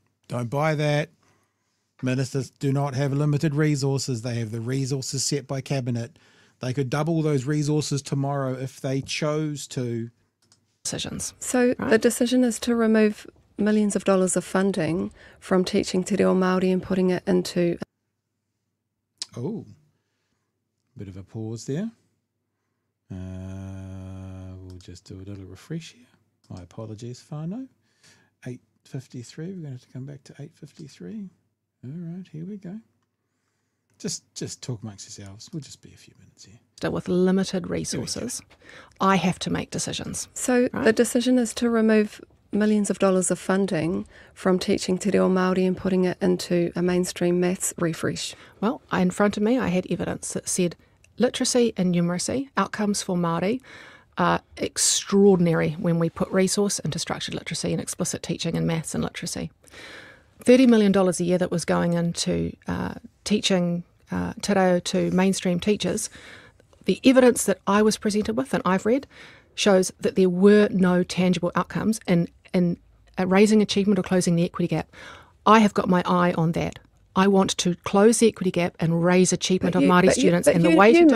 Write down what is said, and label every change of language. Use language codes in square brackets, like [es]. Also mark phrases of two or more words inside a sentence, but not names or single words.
[en] Don't buy that. Ministers do not have limited resources. They have the resources set by Cabinet. They could double those resources tomorrow if they chose to. Decisions. So the decision is to remove millions of dollars of funding from teaching [mi] te reo Māori [en] and putting it into... Oh, bit of a pause there. We'll just do a little refresh here. My apologies, whānau. 8:53, we're going to have to come back to 8:53. All right, here we go. Just talk amongst yourselves. We'll just be a few minutes here. With limited resources, I have to make decisions. So the decision is to remove millions of dollars of funding from teaching [mi] te reo Māori [en] and putting it into a mainstream maths refresh. Well, in front of me, I had evidence that said literacy and numeracy outcomes for Māori are extraordinary when we put resource into structured literacy and explicit teaching in maths and literacy. $30 million a year that was going into teaching [mi] te reo [en] to mainstream teachers. The evidence that I was presented with and I've read shows that there were no tangible outcomes in raising achievement or closing the equity gap. I have got my eye on that. I want to close the equity gap and raise achievement of Māori students, and the way to do that...